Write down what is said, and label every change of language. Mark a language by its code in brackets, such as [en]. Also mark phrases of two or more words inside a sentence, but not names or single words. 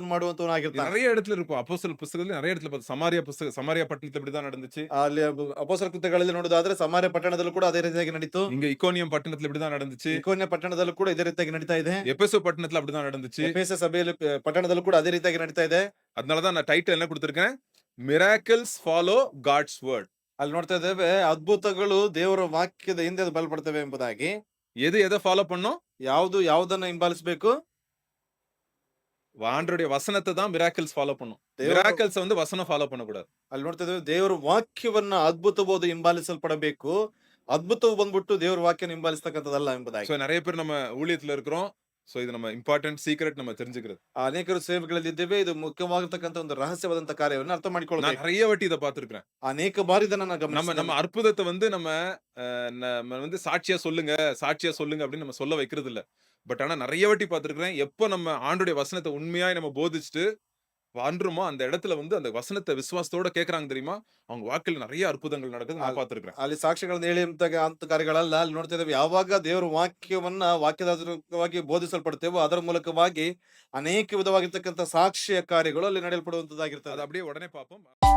[ta] இது [kn] ಮಾಡುವಂತವನಾಗಿರ್ತಾನೆ. [ta] நெறைய இடத்துல இருக்கும். அப்போஸ்தலர் புஸ்தகத்துல நெறைய இடத்துல சமாரியா பட்டணத்துல இப்படிதான் நடந்துச்சு. [kn] ಅಲ್ಲಿ ಅಪೊಸ್ತಲ ಕೃತ್ಯಗಳಲ್ಲಿ ನೋಡೋದಾದ್ರೆ ಸಮಾರ್ಯ ಪಟ್ಟಣದಲ್ಲೂ ಕೂಡ ಅದೇ ರೀತಿಯಾಗಿ ನಡೀತು. [ta] இங்க இக்கோனியம் பட்டணத்துல இப்படிதான் நடந்துச்சு. [kn] ಇಕೋನ್ಯ ಪಟ್ಟಣದಲ್ಲೂ ಕೂಡ ಇದೇ ರೀತಿಯಾಗಿ ನಡೀತಾ ಇದೆ. [ta] எபேசு பட்டணத்துல அப்படிதான் நடந்துச்சு. [kn] ಎಫೆಸ ಸಭೆಯಲ್ಲಿ ಪಟ್ಟಣದಲ್ಲೂ ಕೂಡ ಅದೇ ರೀತಿಯಾಗಿ ನಡೀತಾ ಇದೆ. [ta] அதனாலதான் நான் டைட்டில் என்ன கொடுத்திருக்கேன்? [en] Miracles follow God's word. [kn] ಅಲ್ಲಿ ನೋಡ್ತಾ ಇದ್ದೇವೆ ಅದ್ಭುತಗಳು ದೇವರ ವಾಕ್ಯದ ಹಿಂದೆ ಬಲಪಡ್ತವೆ ಎಂಬುದಾಗಿ. [ta] எதை ஃபாலோ பண்ணும்? [kn] ಯಾವುದು ಯಾವುದನ್ನ ಹಿಂಬಾಲಿಸಬೇಕು? [ta] ஆண்டவருடைய வசனத்தை தான் [en] miracles follow [ta] பண்ணும். [kn] ದೇವರ [ta] மிராக்கிள்ஸ் வந்து வசனம் ஃபாலோ பண்ணக்கூடாது. [kn] ಅಲ್ಲಿ ನೋಡ್ತಾ ಇದ್ದೇವೆ ದೇವರ ವಾಕ್ಯವನ್ನ ಅದ್ಭುತವಾದ ಹಿಂಬಾಲಿಸಲ್ಪಡಬೇಕು. ಅದ್ಭುತವು ಬಂದ್ಬಿಟ್ಟು ದೇವರ ವಾಕ್ಯನ ಹಿಂಬಾಲಿಸ್ತಕ್ಕಂಥದ್ದಲ್ಲ ಎಂಬುದಾಗಿ. [ta] சோ நிறைய பேர் நம்ம ஊழியத்துல இருக்கிறோம். சோ இது நம்ம [en] important secret [ta] நம்ம தெரிஞ்சுக்கிறது. [kn] ಅನೇಕರು ಸೇವೆಗಳಲ್ಲಿ ಇದ್ದೇವೆ. ಇದು ಮುಖ್ಯವಾಗಿರ್ತಕ್ಕಂಥ ಒಂದು ರಹಸ್ಯವಾದಂತ ಕಾರ್ಯವನ್ನು ಅರ್ಥ [ta] நான் [kn] ಮಾಡಿಕೊಳ್ಳಬೇಕು. [ta] நிறைய வாட்டி இதை பார்த்திருக்கிறேன். [kn] ಅನೇಕ ಬಾರಿ ಇದನ್ನ ನಾನು [ta] நம்ம [kn] ಗಮನಿಸಿದ್ದೇನೆ. [ta] நம்ம அற்புதத்தை வந்து நம்ம வந்து சாட்சியா சொல்லுங்க அப்படின்னு நம்ம சொல்ல வைக்கிறது இல்ல. பட் ஆனா நிறைய வாட்டி பார்த்திருக்கிறேன். எப்போ நம்ம ஆண்டுடைய வசனத்தை உண்மையாய் நம்ம போதிச்சுட்டு பண்றோமோ அந்த இடத்துல வந்து அந்த வசனத்தை விசுவாசத்தோட கேக்குறாங்க தெரியுமா? அவங்க வாழ்க்கையில நிறைய அற்புதங்கள் நடக்குது நான் பார்த்திருக்கிறேன். [kn] ಅಲ್ಲಿ ಸಾಕ್ಷ್ಯಗಳನ್ನ ಹೇಳಿ ಅಂತ ಕಾರ್ಯಗಳಲ್ಲ. ಅಲ್ಲಿ ನೋಡ್ತಾ ಇದ್ದೇವೆ ಯಾವಾಗ ದೇವರ ವಾಕ್ಯವನ್ನ ವಾಕ್ಯದಾತವಾಗಿ ಬೋಧಿಸಲ್ಪಡ್ತೇವೋ ಅದರ ಮೂಲಕವಾಗಿ ಅನೇಕ ವಿಧವಾಗಿರ್ತಕ್ಕಂಥ ಸಾಕ್ಷ್ಯ ಕಾರ್ಯಗಳು ಅಲ್ಲಿ ನಡೆಯಲ್ಪಡುವಂತದ್ದಾಗಿರ್ತದೆ. [ta] அது அப்படியே உடனே பார்ப்போம்.